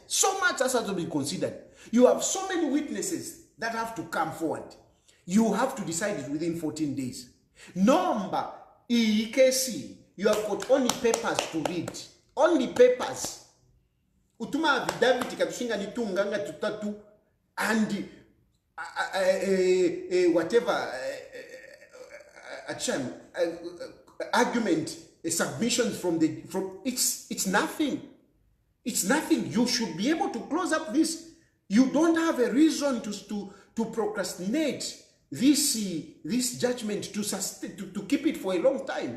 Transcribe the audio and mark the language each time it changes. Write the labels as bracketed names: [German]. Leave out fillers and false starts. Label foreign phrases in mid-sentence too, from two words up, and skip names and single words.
[English] So much has to be considered. You have so many witnesses that have to come forward. You have to decide it within 14 days. Number EKC, you have got only papers to read. Only papers. [Bemba] Utuma affidavit katushinga nitunganga tutatu [English] and whatever argument, submissions from it's nothing. It's nothing. You should be able to close up this. You don't have a reason to procrastinate this judgment to keep it for a long time.